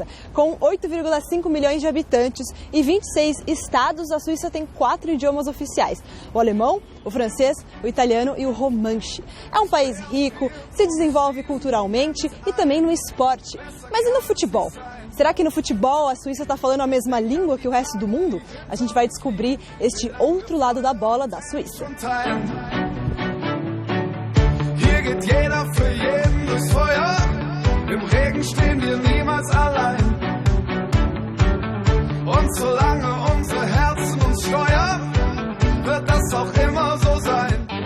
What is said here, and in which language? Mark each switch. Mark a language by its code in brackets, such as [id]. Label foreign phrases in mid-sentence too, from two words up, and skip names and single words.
[pt] Com 8,5 milhões de habitantes e 26 estados, a Suíça tem 4 idiomas oficiais: o alemão, o francês, o italiano e o romanche. É um país rico, se desenvolve culturalmente e também no esporte. Mas e no futebol? Será que no futebol a Suíça está falando a mesma língua que o resto do mundo? A gente vai descobrir este outro lado da bola da Suíça. [de] Geht jeder für jeden durchs Feuer, im Regen stehen wir niemals allein. Und solange unsere Herzen uns steuern, wird das auch immer so sein.